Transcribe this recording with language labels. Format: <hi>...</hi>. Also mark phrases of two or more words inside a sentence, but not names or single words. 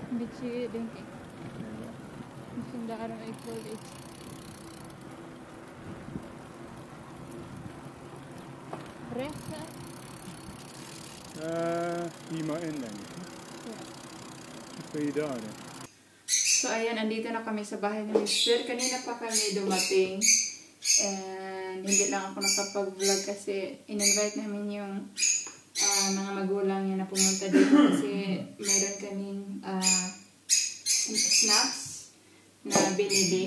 <nl>Een beetje, denk ik. Misschien daarom ik wil iets. Rechter? Hier maar in, denk ik. Ja. Wat kun je daar in?</nl> <tl>So, ayan, andito na kami sa bahay ni Mister. Kanina pa kami dumating. And hindi lang ako nakapag-vlog kasi in-invite namin yung mga magulang niya na pumunta dito kasi mayroon kaming snacks na binili.</tl>